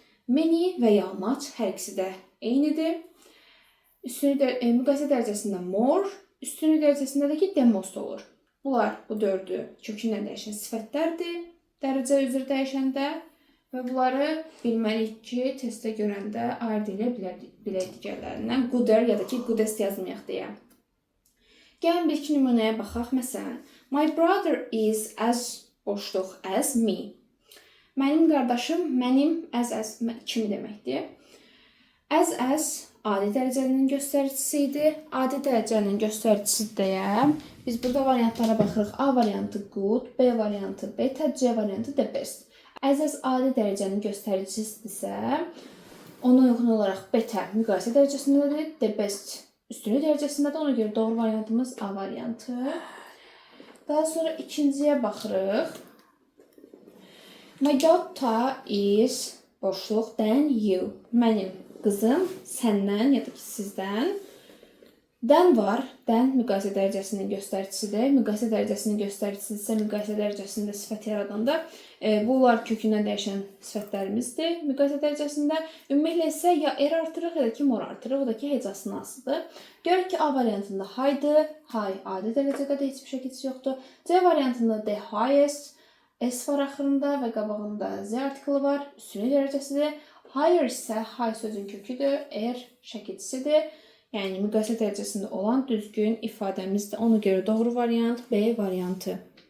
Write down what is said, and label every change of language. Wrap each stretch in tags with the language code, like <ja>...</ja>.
<az>Many və ya much hər ikisi də eynidir. Müqayisə dərəcəsində more, üstünlük dərəcəsində də ki, the most olur. Bunlar bu dördü kökündən dəyişən sifətlərdir, dərəcə üzrə dəyişəndə və bunları bilməliyik ki, testdə görəndə ayırd edə bilək digərlərindən. Gooder ya da ki, goodest yazmayaq deyə. Gəlin bir iki nümunəyə baxaq. Məsələn,</az> <en>my brother is as</en> <az>boşluq</az> <en>as me.</en> <az>Mənim qardaşım, mənim as kimi deməkdir. As adi dərəcənin göstəricisi idi. Adi dərəcənin göstəricisi deyə biz burada variantlara baxırıq. A variantı good, B variantı better, C variantı the best. As adi dərəcənin göstəricisidirsə, ona uyğun olaraq better müqayisə dərəcəsindədir, the best üstünlük dərəcəsindədir. Ona görə doğru variantımız A variantı. Daha sonra ikinciyə baxırıq.</az> <en>My daughter is</en> <az>boşluq</az> <en>than you.</en> <az>Mənim qızım səndən ya da ki sizdən. Dən var. Dən müqayisə dərəcəsinin göstəricisidir. Müqayisə dərəcəsinin göstəricisi isə müqayisə dərəcəsində sifət yaradanda bunlar kökündən dəyişən sifətlərimizdir. Müqayisə dərəcəsində ümumiyyətlə isə ya er artırıq ya da ki mor artırıq. Bu da ki hecasının asıdır. Görək ki A variantında high'dır. High adi dərəcədə heç bir şəkilçisi yoxdur. C variantında the highest. S var axırında və qabağında Z artiklı var. Üstünlük dərəcəsidir. Higher isə high sözün köküdür. Er şəkilçisidir. Yəni müqayisə dərəcəsində olan düzgün ifadəmizdir. Ona görə doğru variant B variantı.</az>